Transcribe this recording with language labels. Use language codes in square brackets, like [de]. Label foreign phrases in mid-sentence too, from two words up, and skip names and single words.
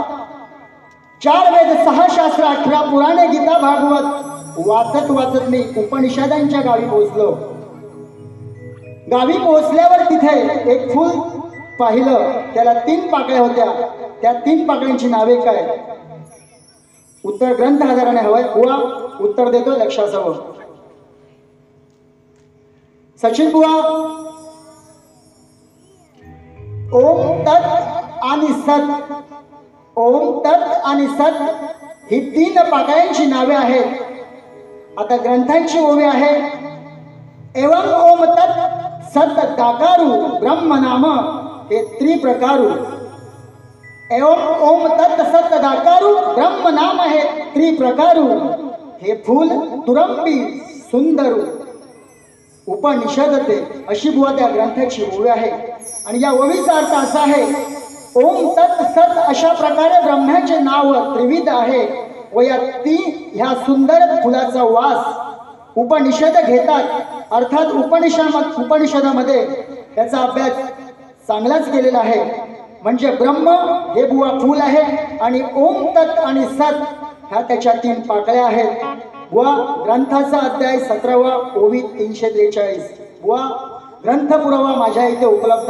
[mr] 4 वेद 6 शास्त्र 18 पुराणे गीता भागवत वाचत वाचत मी उपनिषदांच्या गावी पोहोचलो गावी पोहोचल्यावर तिथे एक फूल पाहिलं त्याला 3 पाकळ्या होत्या त्या 3 पाकळ्यांची नावे काय उत्तर ग्रंथ आधाराने हवंय बुवा उत्तर देतो लक्ष असावं सचिन बुवा [sa] ओम तत् [mr] आणि सत [sa] ओम तत् [mr] आणि सत ही 3 पाकळ्यांची नावे आहेत आता ग्रंथांची ओवी आहे एवं [sa] ओम तत् सत [mr] दाकारू ब्रह्म नाम हे त्रिप्रकारू एवं [sa] ओम तत् सत [mr] दाकारू ब्रह्म नाम हे त्रिप्रकारू हे फूल तुरंबी सुंदरू उपनिषद ते अशी बुवा त्या ग्रंथाची ओवी आहे आणि या ओवीचा अर्थ असा आहे [sa] ओम तत् सत [mr] अशा प्रकारे ब्रह्माचे नाव त्रिविध आहे व या ह्या सुंदर फुलाचा वास उपनिषद घेतात अर्थात उपनिषदामध्ये त्याचा अभ्यास चांगलाच केलेला आहे म्हणजे ब्रह्म हे बुवा फूल आहे आणि [sa] ओम तत् [mr] आणि सत ह्या त्याच्या 3 पाकळ्या आहेत बुवा ग्रंथाचा अध्याय 17वा ओवी 343 बुवा ग्रंथ पुरावा माझ्या इथे उपलब्ध